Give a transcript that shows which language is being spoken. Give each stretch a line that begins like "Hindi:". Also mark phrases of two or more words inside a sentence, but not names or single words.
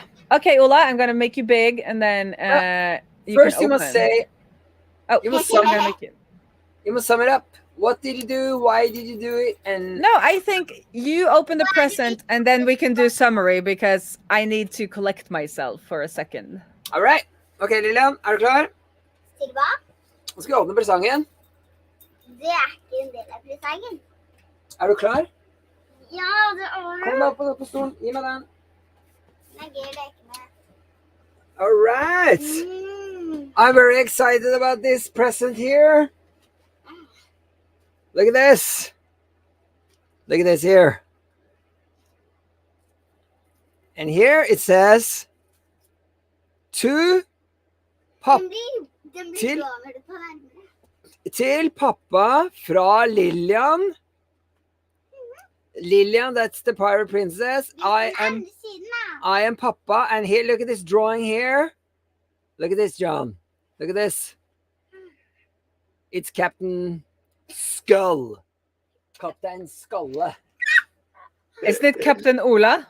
English: Okay, Ulla, I'm gonna make you big, and then first you must say. Oh, you must I'm gonna make you. You must sum it up. What did you do? Why did you do it? And no, I think you open the present, and then we can do summary, because I need to collect myself for a second. All right.
Norwegian: Okay, Lillian, er du klar? Still bak. Nå skal vi åpne presangen. Det ikke en del av presangen. Er du klar? Ja, det Kom da på stolen. Gi meg den. Jeg gir leke med.
English: All right. I'm very excited about this present here. Look at this. Look at this here. And here it says to pappa.
Norwegian: Til pappa fra Lillian.
English: Lillian, that's the pirate princess. I am Papa, and here, look at this drawing here. Look at this, John. Look at this. It's Captain Skull. Captain Skull. Isn't it Captain Ola?